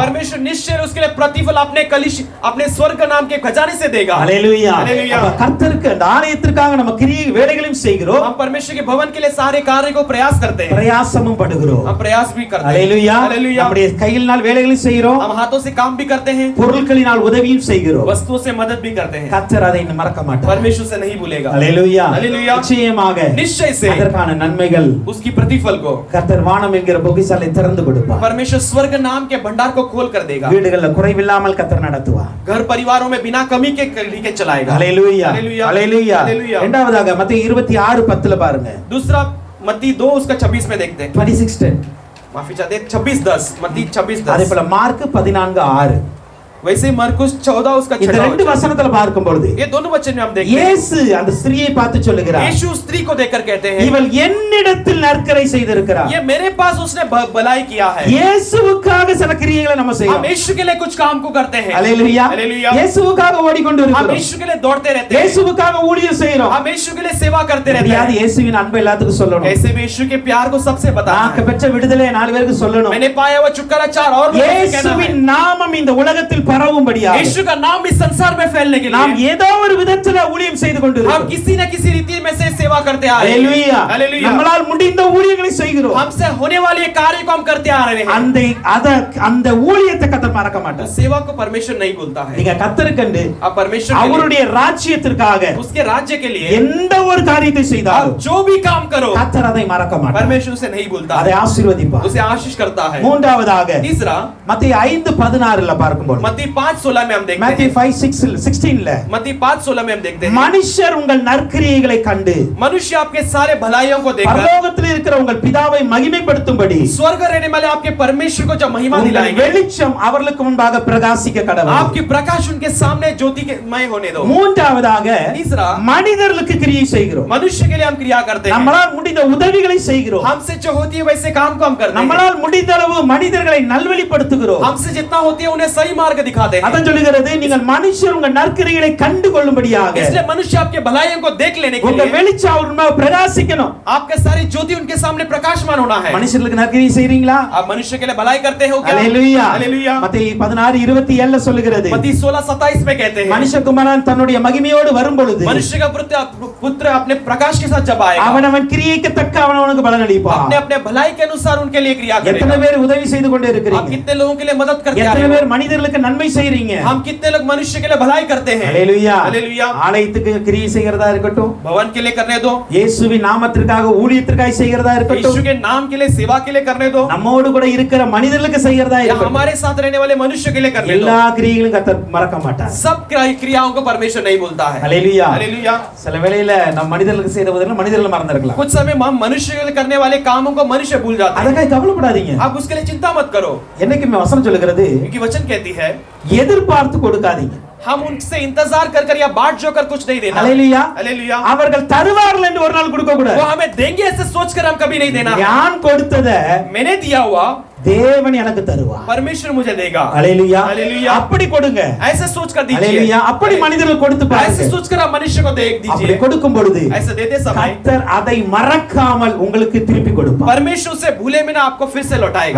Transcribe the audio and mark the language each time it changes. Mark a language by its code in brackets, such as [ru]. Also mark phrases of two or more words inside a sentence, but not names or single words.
[hi] परमेश्वर निश्चय उसके लिए प्रतिफल अपने स्वर्ग नाम के खजाने से देगा। [ta] ஹalleluya, [hi] हालेलुया। [ta] அப்ப கர்த்தருக்கு அந்த ஆலயத்திற்காக நம்ம கிரியை வேலைகளையும் செய்கிறோம், [hi] हम परमेश्वर के भवन के लिए सारे कार्य को प्रयास करते हैं, [ta] பிரயாசமும் படுகிறோம். [hi] हम प्रयास भी करते हैं। [ta] ஹalleluya, [hi] हालेलुया। [ta] நம்முடைய கையினால் வேலைகளையும் செய்கிறோம், [hi] हम हाथों से काम भी करते हैं, [ta] பொருட்களினால் உதவியும் செய்கிறோம். [hi] वस्तुओं से मदद भी करते हैं। [ta] கர்த்தர் அதை மறக்க மாட்டார். [hi] परमेश्वर से नहीं भूलेगा। [ta] ஹalleluya, [hi] हालेलुया। [ta] நிச்சயமாக [hi] निश्चय से [ta] அதற்கான நன்மைகள் [hi] उसकी प्रतिफल को [ta] கர்த்தர் வானம் என்கிற பொக்கிஷசாலை திறந்து கொடுப்பார். [hi] परमेश्वर स्वर्ग नाम के भंडार को खोल कर देगा। [ta] வீடுகளில் குறைவில்லாமல் கர்த்தர் நடத்துவார். [hi] घर परिवारों में बिना कमी के तरीके चलाएगा। [ta] ஹalleluya, [hi] हालेलुया, [ta] ஹalleluya. [hi] हालेलुया। [ta] இரண்டாவதாக மத்தேயு 26:10 பாருங்க, [hi] दूसरा मत्ती 2 उसका 26 में देखते हैं, 26:10. माफी चाहते हैं 26:10, मत्ती [ta] அதே 26:10। போல மார்க் 14:6. [hi] वैसे ही मरकुस 14 उसका [ta] இந்த 6 ரெண்டு வசனத்துல பார்க்கும் பொழுது [hi] ये दोनों वचन में हम देखते हैं, [ta] இயேசு அந்த ஸ்திரியை பார்த்து சொல்லுகிறார், [hi] यीशु स्त्री को देखकर कहते हैं, [ta] இவள் என்னிடத்தில் நற்கரை செய்திருக்கிறார். [hi] ये मेरे पास उसने भलाई किया है। [ta] இயேசுவுக்காக சில கிரியைகளை நம்ம [hi] हम [ta] செய்யலாம். [hi] यीशु के लिए कुछ काम को करते हैं। [ta] ஹalleluya, [hi] हालेलुया। [ta] இயேசுவுக்காக ஓடிக்கொண்டு [hi] हम [ta] இருக்கிறோம், [hi] यीशु के लिए दौड़ते रहते हैं, [ta] இயேசுவுக்காக ஊழியம் செய்றோம். [hi] हम यीशु के लिए सेवा करते रहते [ta] எப்படியாவது [hi] हैं। [ta] இயேசுவின் அன்பை எல்லாத்துக்கும் சொல்லணும், [hi] ऐसे भी यीशु के प्यार को सबसे बताना [ta] நாக்கு [hi] है। [ta] பெற்ற விடுதலை 4 பேருக்கு சொல்லணும். [hi] मैंने पाया हुआ छुटकारा 4 और लोगों से कहना है। [ta] இயேசுவின் நாமம் இந்த உலகத்தில் பரவும்படியாக [hi] यीशु का नाम इस संसार में फैलने के [ta] நாம் [hi] लिए [ta] ஏதோ ஒரு விதத்துல ஊழியம் செய்து [hi] हम [ta] கொண்டிருக்கிறோம். [hi] किसी न किसी रीति में से सेवा करते आ रहे [ta] ஹalleluya, [hi] हैं। हालेलुया। [ta] நம்மால் முடிந்த ஊழியங்களை செய்கிறோம். [hi] हमसे होने वाले ये कार्य को हम करते आ रहे हैं। [ta] அந்த ஊழியத்தை கர்த்தர் மறக்க மாட்டார். [hi] सेवा को परमेश्वर नहीं भूलता है। [ta] நீங்க கர்த்தருக்கென்று [hi] अब परमेश्वर के लिए, [ta] அவருடைய ராஜ்யத்திற்காக [hi] उसके राज्य के लिए [ta] எந்த ஒரு காரியத்தை செய்தாலும் [hi] आप जो भी काम करो [ta] கர்த்தர் அதை மறக்க மாட்டார், [hi] परमेश्वर उसे नहीं भूलता [ta] அதை [hi] है, [ta] ஆசீர்வதிப்பார். [hi] उसे आशीष करता है। [ta] மூன்றாவதாக [hi] तीसरा [ta] மத்தேயு 5:16ல பார்க்கும்போது, [hi] मत्ती 5:16 में हम देखते [ta] மத்தேயு [hi] हैं, [ta] 5:16ல [hi] मत्ती 5:16 में हम देखते हैं, [ta] மனுஷர் உங்கள் நற்கிரியைகளை கண்டு [hi] मनुष्य आपके सारे भलाइयों को देखकर [ta] பரலோகத்தில் இருக்கிற உங்கள் பிதாவை மகிமைப்படுத்தும்படி [hi] स्वर्ग रहने वाले आपके परमेश्वर को जब महिमा [ta] உங்கள் [hi] दिलाएंगे, [ta] வெளிச்சம் அவர்களுக்கு முன்பாக பிரகாசிக்க கடவுள். [hi] आपकी प्रकाश उनके सामने ज्योति के मय होने दो। [ta] மூன்றாவதாக [hi] तीसरा [ta] மனிதர்களுக்கு கிரியை செய்கிறோம், [hi] मनुष्य के लिए हम क्रिया करते हैं, [ta] நம்மளால் முடிந்த உதவிகளை செய்கிறோம், [hi] हमसे जो होती है वैसे काम को हम करते हैं, [ta] நம்மளால் முடிந்த அளவு மனிதர்களை நல்வழிப்படுத்துகிறோம். [hi] हमसे जितना होती है उन्हें सही मार्ग दिखाते हैं। [ta] அதான் சொல்லுகிறது, நீங்கள் மனுஷர் உங்கள் நற்கிரியைகளை கண்டு கொள்ளும்படியாக [hi] इसलिए मनुष्य आपके भलाइयों को देख लेने के [ta] உங்க [hi] लिए [ta] வெளிச்சம் அவர் முன்பாக பிரகாசிக்கணும். [hi] आपके सारी ज्योति उनके सामने प्रकाशमान होना है। [ta] மனுஷர்களுக்கு நற்கிரியை செய்றீங்களா? [hi] आप मनुष्य के लिए भलाई करते हो क्या? [ta] ஹalleluya, [hi] हालेलुया। [ta] மத்தேயு 16:27 சொல்லுகிறது, [hi] मत्ती 16:27 में कहते हैं, [ta] மனுஷகுமாரன் தன்னுடைய மகிமையோடு வரும் பொழுது [hi] मनुष्य का पुत्र अपने प्रकाश के साथ जब आएगा, [ta] அவனவன் கிரியைக்கு தக்க அவனவனுக்கு பலன் அளிப்பான். [hi] अपने अपने भलाई के अनुसार उनके लिए क्रिया [ta] எத்தனை [hi] करेगा। [ta] பேர் உதவி செய்து கொண்டே [hi] आप [ta] இருக்கிறீங்க? [hi] कितने लोगों के लिए मदद करते [ta] எத்தனை [hi] हैं? [ta] பேர் மனிதர்களுக்கு நன்மை செய்றீங்க? [hi] हम कितने लोग मनुष्य के लिए भलाई करते हैं? [ta] ஹalleluya, [hi] हालेलुया। [ta] ஆலயத்துக்கு கிரியை செய்கிறதா இருக்கட்டும், [hi] भवन के लिए करने दो, [ta] இயேசுவின் நாமத்திற்காக ஊழியத்திற்காக செய்கிறதா [hi] यीशु [ta] இருக்கட்டும், [hi] के नाम के लिए सेवा के लिए करने दो, [ta] நம்மோடு கூட இருக்கிற மனிதர்களுக்கு செய்கிறதா [hi] या [ta] இருக்கட்டும், [hi] हमारे साथ रहने वाले मनुष्य के लिए करने दो, [ta] எல்லா கிரியைகளும் கர்த்தர் மறக்க மாட்டார். [hi] सब क्रियाओं को परमेश्वर नहीं भूलता है। [ta] ஹalleluya, [hi] हालेलुया। [ta] சில வேளையில நம்ம மனிதர்களுக்கு செய்த பதிலா மனிதர்கள் மறந்திருக்கலாம். [hi] कुछ समय हम मनुष्य के लिए करने वाले कामों को मनुष्य भूल जाते हैं। [ta] அதற்காக கவலைப்படாதீங்க. [hi] आप उसके लिए चिंता मत करो, [ta] என்னைக்குமே வசனம் சொல்லுகிறது, [hi] क्योंकि वचन कहती है [ta] எதிர்பார்த்து கொடுக்காதீங்க. [hi] हम उनसे इंतजार कर या बाट जोकर कुछ नहीं देना। [ta] ஹalleluya, [hi] हालेलुया। [ta] அவர்கள் தருவார்கள் என்று ஒரு நாள் கொடுக்க [hi] वो [ta] கூடாது. [hi] हमें देंगे ऐसे सोचकर हम कभी नहीं देना। [ta] நான் கொடுத்தத [hi] मैंने दिया हुआ [ta] தேவன் எனக்கு தருவார். [hi] परमेश्वर मुझे देगा। [ta] ஹalleluya, [hi] हालेलुया। [ta] அப்படி கொடுங்க. [hi] ऐसे सोचकर दीजिए। [ta] ஹalleluya, அப்படி மனிதர்கள் கொடுத்து [hi] ऐसे [ta] பாருங்க. [hi] सोचकर आप मनुष्य को दे [ta] அப்படி [hi] दीजिए। [ta] கொடுக்கும் பொழுது [hi] ऐसे देते समय [ta] கர்த்தர் அதை மறக்காமல் உங்களுக்கு திருப்பி கொடுப்பார். [hi] परमेश्वर से भूले बिना आपको फिर से लौटाएगा।